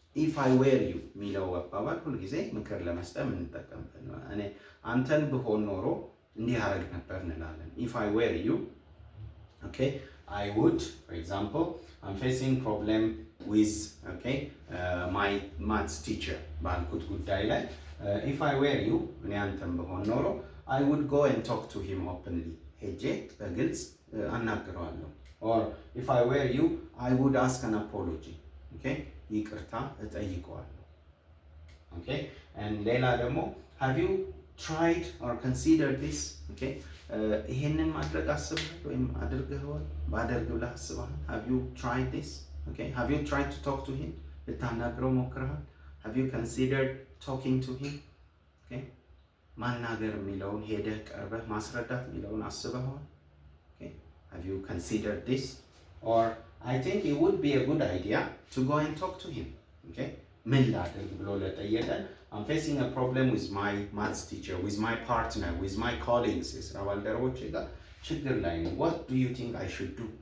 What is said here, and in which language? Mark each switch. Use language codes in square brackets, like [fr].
[en] If I were you [am] የሚለው አባባል ሁልጊዜ ምክር ለመስጠት የምንጠቀምበት ነው። እኔ አንተን ብሆን ኖሮ እንዲህ አደርግ ነበር እንላለን። [en] If I were you, okay, I would, for example, I'm facing problem with, okay, my maths teacher [am] ባልኩት ጉዳይ ላይ [en] if I were you [am] እኔ አንተን ብሆን ኖሮ [en] I would go and talk to him openly. [am] ሄጄ በግልጽ አናግረዋለሁ። [en] Or if I were you, I would ask an apology. Okay? [am] ይቅርታ እጠይቀዋለሁ። Okay? [en] And [am] ሌላ ደግሞ [en] have you tried or considered this? Okay? [am] ይሄንን ማድረግ አስበሃል ወይም አድርገኸዋል? ባደርግ ብለህ አስበሃል? [en] Have you tried this? Okay? Have you tried to talk to him? [am] ልታናግረው ሞክረሃል? [en] Have you considered talking to him? Okay? [am] ማናገር የሚለውን ሄደህ ቀርበህ ማስረዳት የሚለውን አስበኸዋል? [en] Okay? Have you considered this? Or I think it would be a good idea to go and talk to him. Okay? [am] ምን ላድርግ ብሎ ለጠየቀን [en] I'm facing a problem with my maths teacher, with my partner, with my colleagues. [am] የስራ ባልደረቦቼ ጋር ችግር ላይ ነው. [en] What do you think I should do?